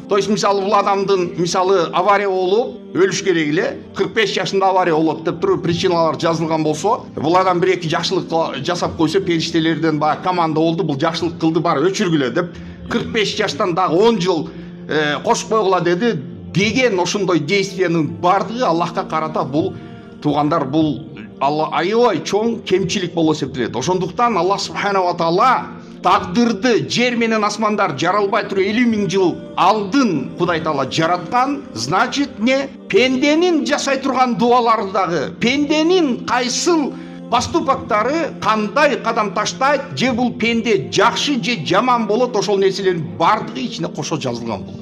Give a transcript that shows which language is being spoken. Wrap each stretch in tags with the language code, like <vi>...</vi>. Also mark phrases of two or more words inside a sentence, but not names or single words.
<ru>То есть</ru> <ky>мисалы бул адамдын мисалы авария болуп өлүш керек эле, 45 жашында авария болот деп туруп причиналар жазылган болсо, бул адам бир эки жакшылык жасап койсо, периштелерден баягы команда болду, бул жакшылык кылды, бар өчүргүлө деп 45 жаштан дагы 10 жыл кошуп койгула деди деген ошондой действиянын бардыгы Аллахка карата бул туугандар, бул аябай чоң кемчилик болуп эсептелет. Ошондуктан Аллах</ky> <ar>سبحانه وتعالى</ar> <ky>тагдырды жер менен асмандар жаралбай туруп 50 000 жыл алдын Кудай Таала жараткан, значит не пенденин жасай турган дуалары дагы, пенденин кайсыл поступактары, кандай кадам таштайт, же бул пенде жакшы же жаман болот, ошол нерселердин бардыгы ичине кошо жазылган болот.</ky>